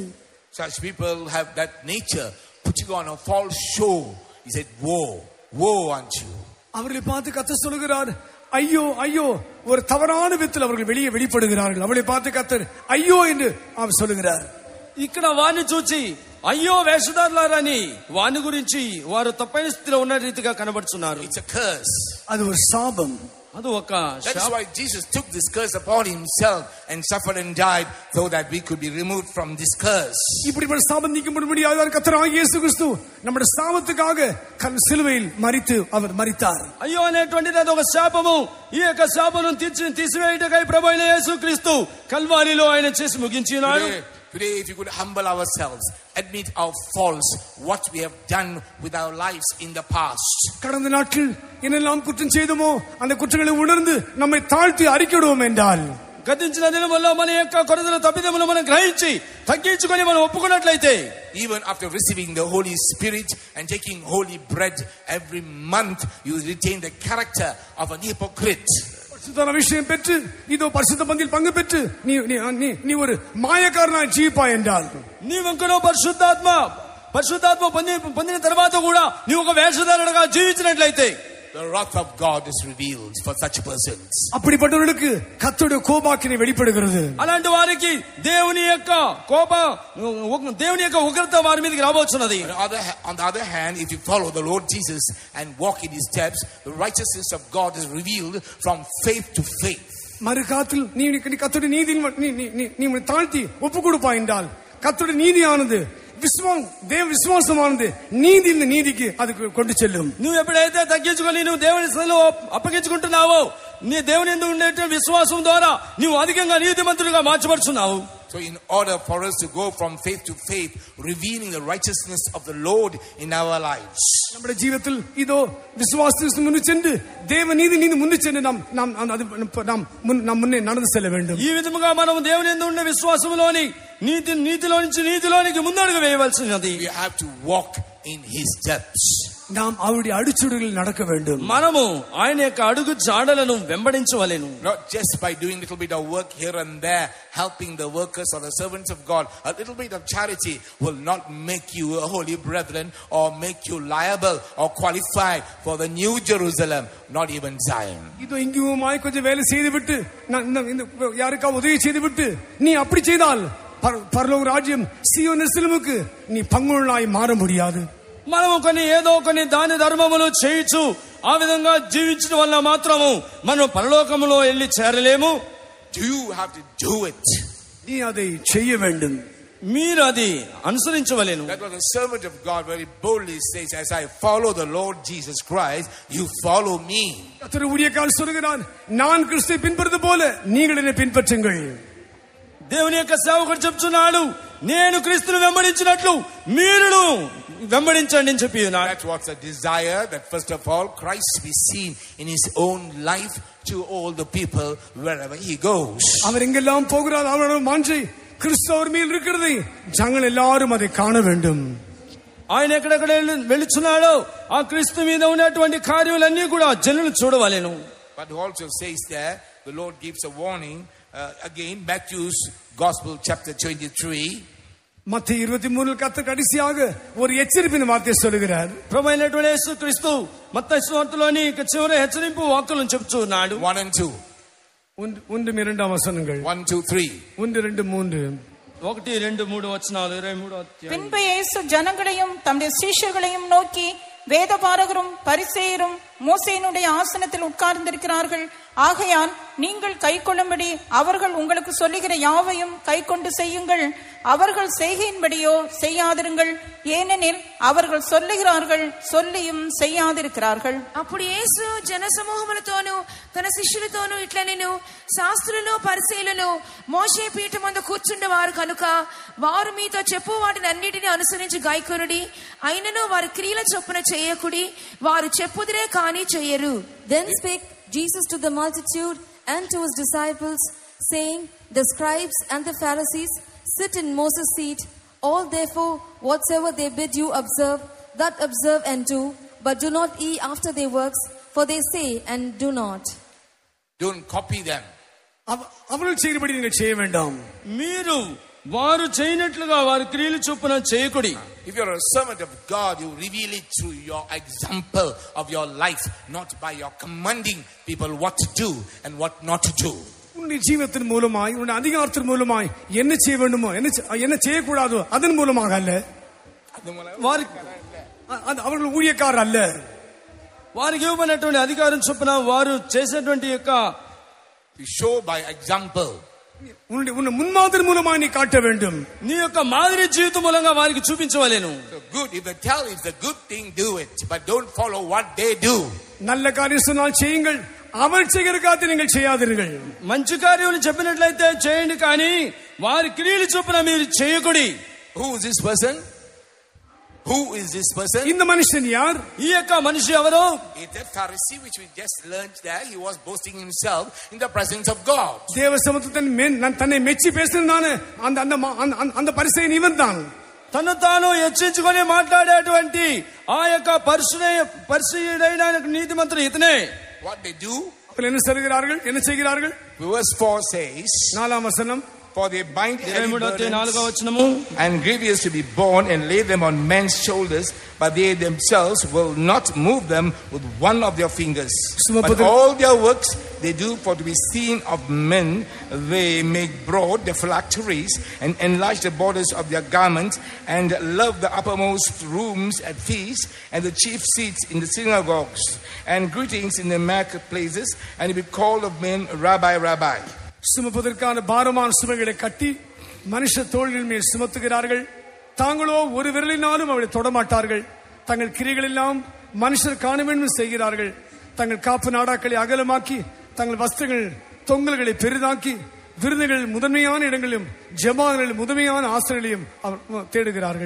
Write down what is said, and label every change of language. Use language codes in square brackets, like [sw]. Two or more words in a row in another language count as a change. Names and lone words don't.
[en] Such people have that nature, putting on a false show. He said, woe, woe unto you. [ta] அவர்களை பார்த்து கர்த்தர் சொல்கிறார், ஐயோ ஐயோ! ஒரு தவறான விதத்தில் அவர்கள் வெளியே வெளிப்படுகிறார்கள். அவளை பார்த்து கர்த்தர் ஐயோ என்று அவர் சொல்லுகிறார். [te] ఇక్కడ వారిని చూచి అయ్యో వేషధారులారని వాని గురించి వారు తప్పైన స్థితిలో ఉన్న రీతిగా కనబడుతున్నారు. [en] It's a curse. [ta] அது ஒரு சாபம். [te] అది ఒక [en] That is why Jesus took this curse upon himself and suffered and died so that we could be removed from this curse. [ta] இப்படிப்பட்ட சாபம் நீக்கப்படும்படியாக கர்த்தராகிய இயேசு கிறிஸ்து நம்முடைய சாபத்துக்காக சிலுவையில் மரித்து அவர் மரித்தார். [te] అయ్యో అనేటువంటిది అదొక శాపము. ఈ యొక్క శాపమును తీసివేయుటకై ప్రభువైన యేసుక్రీస్తు కల్వారిలో ఆయన చేసి ముగించినాడు. [en] Today, if you could humble ourselves, admit our faults, what we have done with our lives in the past. [ta] கடந்த நாட்கள் என்னெல்லாம் குற்றம் செய்தோமோ அந்த குற்றங்களை உணர்ந்து நம்மை தாழ்த்தி அறிக்கையிடுவோம் என்றால், [te] గతించిన దినముల్లో మన యొక్క కొరతల తప్పిదములు మనం గ్రహించి తగ్గించుకొని మనం ఒప్పుకున్నట్లయితే, [en] even after receiving the Holy Spirit and taking holy bread every month, you retain the character of an hypocrite. [ta] பரிசுத்த அபிஷேகம் பெற்று இதோ பரிசுத்த பந்தியில் பங்கு பெற்று நீ ஒரு மாயக்காரனாய் ஜீவிப்பாய் என்றால், [te] నీవెంకనో పరిశుద్ధాత్మ పొందిన తర్వాత కూడా నీవు ఒక వేషధారుడుగా జీవించినట్లయితే, [en] the wrath of God is revealed for such persons. [ta] அப்படிப்பட்டவர்களுக்கு கர்த்தருடைய கோபாக்கினை வெளிப்படுகிறது. [te] అలాంటి వారికి దేవుని యొక్క ఉగ్రత వారి మీదకి రాబోతున్నది. [en] On the other hand, if you follow the Lord Jesus and walk in his steps, the righteousness of God is revealed from faith to faith. [ta] மறுகாத்தில் நீ கர்த்தருடைய நீதியில் நீ தாழ்த்தி ஒப்பு கொடுப்பாய் என்றால், கர்த்தருடைய நீதியானது [te] విశ్వాసమానది నీతి నీతికి అది కొట్టు చెల్லும். నువ్వు ఎప్పుడైతే తగ్గించుకొని నువ్వు దేవుని సన్నిధిలో అప్పగించుకుంటున్నావో, నీ దేవుని యందు ఉండే విశ్వాసం ద్వారా నువ్వు అధికంగా నీతిమంతుడిగా మార్చబడుతున్నావు. [en] So in order for us to go from faith to faith, revealing the righteousness of the Lord in our lives, [ta] நம்முடைய ஜீவிதத்தில் இதோ விசுவாசத்திற்கு முன்னு சென்று தேவ நீதி முன்னு சென்று நாம் முன்னே நடந்து செல்ல வேண்டும். [te] ఈ విధముగా మనం దేవుని యందు ఉండే విశ్వాసములోని నీతిలో నుంచి నీతిలోనికి ముందడుగు వేయవలసినది. [en] we have to walk in his steps. [ta] நாம் அவருடைய அடிச்சுவடுகளில் நடக்க வேண்டும். [te] మనము ఆయన యొక్క అడుగు జాడలను వెంబడించవలెను. [en] Not just by doing a little bit of work here and there, helping the workers or the servants of God. A little bit of charity will not make you a holy brethren or make you liable or qualified for the new Jerusalem, not even Zion. [ta] இதோ இங்குமாய் கொஞ்சம் வேலை செய்து விட்டு யாருக்கா உதவி செய்து விட்டு நீ அப்படி செய்தால் பரலோக ராஜ்யம் சீயோன் எருசலேமுக்கு நீ பங்குள்ளனாய் மாற முடியாது. [te] మనము ఏదో కొన్ని దాని ధర్మములు చేయొచ్చు. ఆ విధంగా జీవించడం వల్ల మాత్రము మనం పరలోకములో వెళ్ళి చేరలేము. [en] You have to do it. [ta] நீ அதை செய்ய வேண்டும். [te] మీరు అది అనుసరించవలెను. [en] That was the servant of God very boldly says, as I follow the Lord Jesus Christ, you follow me. [ta] கர்த்தர் ஊழியக்காரர் சொல்கிறார், நான் கிறிஸ்துவை பின்பற்றுவது போல நீங்கள் என்னை பின்பற்றுங்கள். [te] దేవుని యొక్క సేవకుడు చెప్తున్నాడు, నేను క్రీస్తును వెంబడించినట్లు మీరు వెంబడించండి అని చెప్పి ఉన్నాడు. [en] That's what's a desire, that first of all Christ be seen in his own life to all the people wherever he goes. [ta] அவர் எங்கெல்லாம் போகிறார் அவரோட மாஞ்சை கிறிஸ்து அவர் மேல் இருக்கிறதை ஜனங்கள் எல்லாரும் அதை காண வேண்டும். [te] ఆయన ఎక్కడెక్కడ వెళుచున్నాడో ఆ క్రీస్తు మీద ఉన్నటువంటి కార్యాలన్నీ కూడా జనులు చూడవలెను. [en] But also says there, the Lord gives a warning again, Matthew's Gospel chapter 23. [ta] மத்திய 23 கர்த்தர் கடைசியாக ஒரு எச்சரிப்பின் வார்த்தை சொல்கிறார். [te] ప్రభువైనటువంటి యేసు క్రీస్తు మత్తయి సువార్తలోని చివరి హెచ్చరింపు వాక్కులను చెప్తున్నాడు. [en] 1 and 2. [te] 1 2 వచనங்கள். 1 2 3. 1 2 3. 1 2 3 వచనాలు 23వ అధ్యాయం. [ta] பின்பு இயேசு ஜனங்களையும் தம்முடைய சீஷர்களையும் நோக்கி, வேதபாரகரும் பரிசேயரும் மோசேயினுடைய ஆசனத்தில் உட்கார்ந்திருக்கிறார்கள். ஆகையால் நீங்கள் கைக்கொள்ளும்படி அவர்கள் உங்களுக்கு சொல்லுகிற யாவையும் கைக்கொண்டு செய்யுங்கள். அவர்கள் செய்கையின்படியோ செய்யாதிருங்கள். ஏனெனில் அவர்கள் சொல்லுகிறார்கள், சொல்லியும் செய்யாதிருக்கிறார்கள். [te] అప్పుడు యేసు జన సమూహములతోనూ తన శిష్యులతోనూ ఇట్లనెను, శాస్త్రులను పరిసయ్యులను మోషే పీఠమందు కూర్చుండేవారు కనుక వారు మీతో చెప్పు వాటిని అన్నిటిని అనుసరించి గైకొనుడి. అయినను వారి క్రియల చొప్పున చేయకుడి, వారు చెప్పుదిరే కానీ చెయ్యరు. [en] Then spake Jesus to the multitude and to his disciples, saying, the scribes and the Pharisees sit in Moses' seat. All therefore whatsoever they bid you observe, that observe and do, but do not ye after their works, for they say and do not. Don't copy them. [ta] அவர்கள் செய்கிறபடி நீங்கள் செய்ய வேண்டாம். [te] మీరు వారు చేయనట్లుగా వారి క్రియలు చొప్పున చేయకుడి. [en] If you're a servant of God, you reveal it through your example of your life, not by your commanding people what to do and what not to do. [ta] உன்னுடைய ஜீவத்தின் மூலமாய், உன்னுடைய அதிகாரத்தின் மூலமாய் என்ன செய்ய வேண்டுமோ என்ன செய்யக்கூடாதோ அதன் மூலமாக அல்ல. அவர்கள் ஊழியக்காரர் அல்ல. [te] వారికి ఇవ్వబడినటువంటి అధికారం చొప్పున వారు చేసేటువంటి యొక్క [en] show by example. [ta] உன்னுடைய முன்மாதிரி மூலமாய் நீ காட்ட வேண்டும். [te] నీ యొక్క మాదిరి జీవితం మూలంగా వారికి చూపించవలెను. [en] So good, if they tell it's a good thing, do it, but don't follow what they do. [ta] நல்ல காரியம் சொன்னால் செய்யுங்கள், அவர் செய்கிற காரியத்தை நீங்கள் செய்யாதீர்கள். [te] మంచి కార్యములు చెప్పినట్లయితే చేయండి, కానీ వారి క్రియలు చొప్పున మీరు చేయకుడి. [en] Who is this person? Who is this person? [ta] இந்த மனுஷன் யார்? [te] ఈ యొక్క మనిషి ఎవరు? [en] It's a Pharisee which we just learned there. He was boasting himself in the presence of God. [ta] தேவ சமூகத்தில் தன்னை மெச்சி பேசுனானே அந்த பரிசேயன் இவன்தான். [te] తను తాను హెచ్చించుకొని మాట్లాడేటువంటి ఆ యొక్క పరిశుద్ధుడైన నీతిమంతుడు ఇతనే. [en] What they do? [ta] என்ன செய்கிறார்கள்? [en] Verse 4 says, [te] 4వ వచనం, [en] for they bind heavy burdens and grievous to be borne and lay them on men's shoulders, but they themselves will not move them with one of their fingers. But all their works they do for to be seen of men. They make broad the phylacteries and enlarge the borders of their garments, and love the uppermost rooms at feasts and the chief seats in the synagogues and greetings in the marketplaces, and be called of men, Rabbi, Rabbi. [ta] சுமப்பதற்கான பாரமான சுமைகளை கட்டி மனுஷ தோள்களின் மேல் சுமத்துகிறார்கள். தாங்களோ ஒரு விரலினாலும் அவளை தொடமாட்டார்கள். தங்கள் கிரிகள் எல்லாம் மனுஷர் காண வேண்டும் செய்கிறார்கள். தங்கள் காப்பு நாடாக்களை அகலமாக்கி, தங்கள் வஸ்திரங்கள் தொங்கல்களை பெரிதாக்கி, விருதுகள் முதன்மையான இடங்களிலும் ஜெபாங்களில் முதன்மையான ஆசிரியர்களையும் தேடுகிறார்கள்.